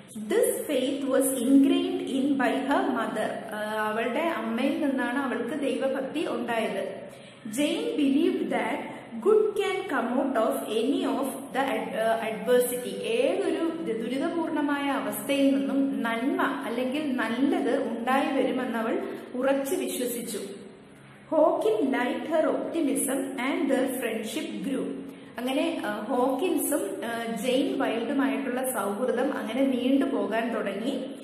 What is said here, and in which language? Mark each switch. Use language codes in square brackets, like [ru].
[en] This faith was ingrained in by her mother. [ml] അവളുടെ അമ്മയിൽ നിന്നാണ് അവൾക്ക് ദൈവഭക്തി ഉണ്ടായത്. [en] Jane believed that good can come out of any of the adversity. [ml] ഏതൊരു ദുരിതപൂർണമായ അവസ്ഥയിൽ നിന്നും നന്മ അല്ലെങ്കിൽ നല്ലത് ഉണ്ടായി വരുമെന്ന് അവൾ ഉറച്ചു വിശ്വസിച്ചു. [en] Hawkins liked her optimism and their friendship grew. [ml] അങ്ങനെ ഹോക്കിൻസും ജെയിൻ വൈൽഡുമായിട്ടുള്ള സൗഹൃദം അങ്ങനെ നീണ്ടുപോകാൻ തുടങ്ങി.